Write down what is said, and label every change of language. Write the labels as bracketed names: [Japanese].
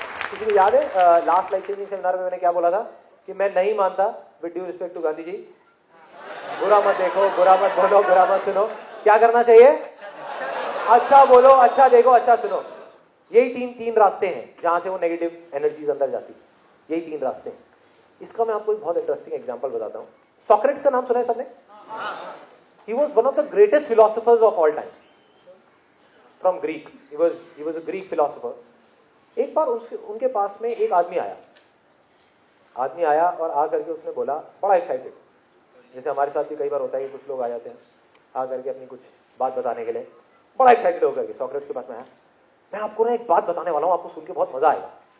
[Hindi] किसी को याद है लास्ट लाइफ चेंजिंग सेमिनार में मैंने क्या बोला था कि मैं नहीं मानता, [English] with due respect to [Hindi] Gandhi ji, बुरा मत देखो, बुरा मत बोलो, बुरा मत सुनो। क्या करना चाहिए? अच्छा बोलो, अच्छा देखो, अच्छा सुनो। यही तीन रास्ते हैं जहां से वो नेगेटिव एनर्जीज अंदर जाती है। यही 3 रास्ते हैं। इसका मैं आपको एक बहुत इंटरेस्टिंग एग्जांपल बताता हूं। सॉक्रेटिस का नाम सुना है सबने? [English] He was one of the greatest philosophers of all time. From Greek. He was a Greek philosopher. [Hindi] एक बार उनके पास में एक आदमी आया और आ करके उसने बोला, बड़ा एक्साइटेड, जैसे हमारे साथ भी कई बार होता है कि कुछ लोग आ जाते हैं आ करके अपनी कुछ बात बताने के लिए, बड़ा एक्साइटेड होकर के सॉक्रेटिस के पास में आया, मैं आपको ना एक बात बताने वाला हूं, आपको सुन के बहुत मजा आएगा।